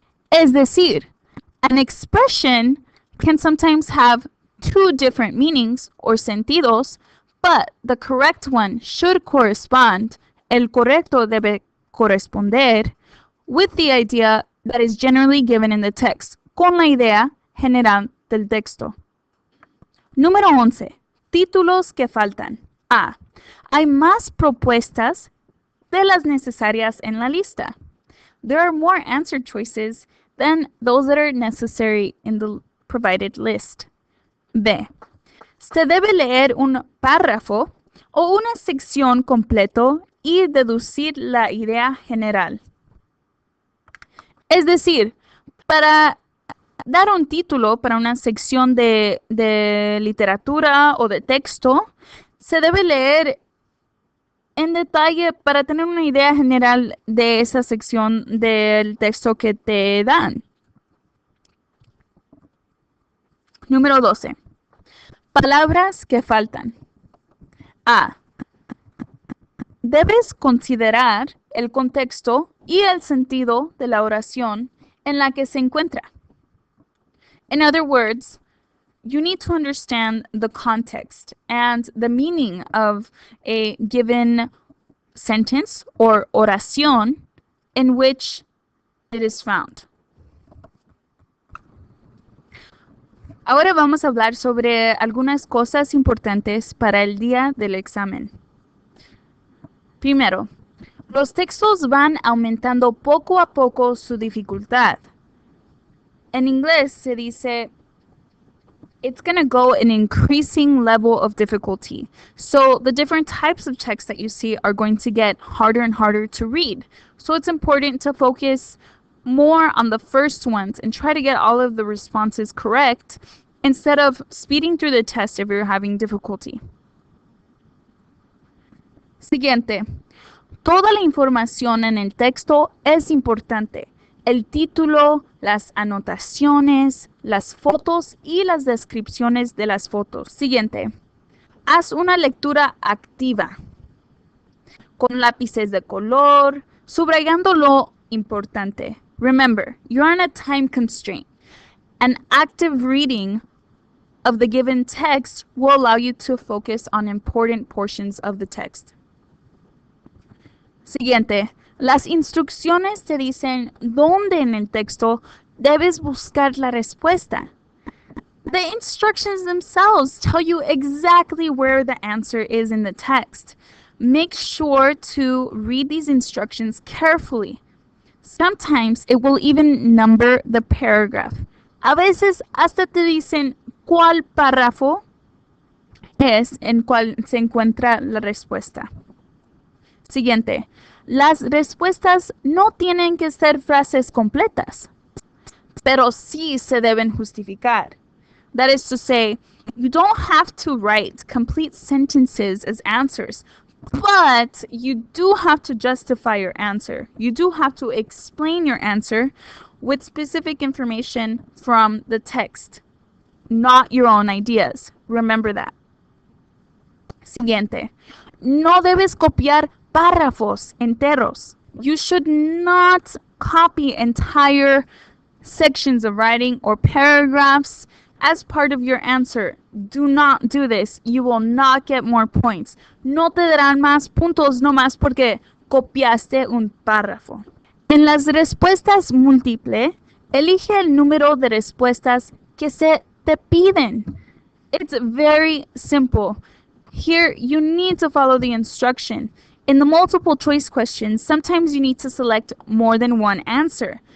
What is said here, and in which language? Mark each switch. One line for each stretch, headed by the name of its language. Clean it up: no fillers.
Spanish: Es decir,
English: an expression can sometimes have two different meanings or sentidos, but the correct one should correspond,
Spanish: el correcto debe corresponder,
English: with the idea that is generally given in the text,
Spanish: con la idea general del texto. Número 11. Títulos que faltan. A. Hay más propuestas de las necesarias en la lista.
English: There are more answer choices than those that are necessary in the provided list. B.
Spanish: Se debe leer un párrafo o una sección completo y deducir la idea general. Es decir, para dar un título para una sección de literatura o de texto, se debe leer en detalle para tener una idea general de esa sección del texto que te dan. Número 12. Palabras que faltan. A. Debes considerar el contexto y el sentido de la oración en la que se encuentra.
English: In other words, you need to understand the context and the meaning of a given sentence or oración in which it is found.
Spanish: Ahora vamos a hablar sobre algunas cosas importantes para el día del examen. Primero, los textos van aumentando poco a poco su dificultad. En inglés se dice,
English: it's going to go an increasing level of difficulty. So the different types of text that you see are going to get harder and harder to read. So it's important to focus more on the first ones and try to get all of the responses correct instead of speeding through the test if you're having difficulty.
Spanish: Siguiente. Toda la información en el texto es importante. El título, las anotaciones, las fotos y las descripciones de las fotos. Siguiente. Haz una lectura activa con lápices de color, subrayando lo importante.
English: Remember, you're on a time constraint. An active reading of the given text will allow you to focus on important portions of the text.
Spanish: Siguiente. Las instrucciones te dicen dónde en el texto debes buscar la respuesta.
English: The instructions themselves tell you exactly where the answer is in the text. Make sure to read these instructions carefully. Sometimes it will even number the paragraph.
Spanish: A veces hasta te dicen cuál párrafo es en cuál se encuentra la respuesta. Siguiente. Las respuestas no tienen que ser frases completas, pero sí se deben justificar.
English: That is to say, you don't have to write complete sentences as answers, but you do have to justify your answer. You do have to explain your answer with specific information from the text, not your own ideas. Remember that.
Spanish: Siguiente. No debes copiar párrafos enteros.
English: You should not copy entire sections of writing or paragraphs as part of your answer. Do not do this. You will not get more points.
Spanish: No te darán más puntos nomás porque copiaste un párrafo. En las respuestas múltiples, Elige el número de respuestas que se te piden.
English: It's very simple. Here, you need to follow the instruction. In the multiple choice questions, sometimes you need to select more than one answer.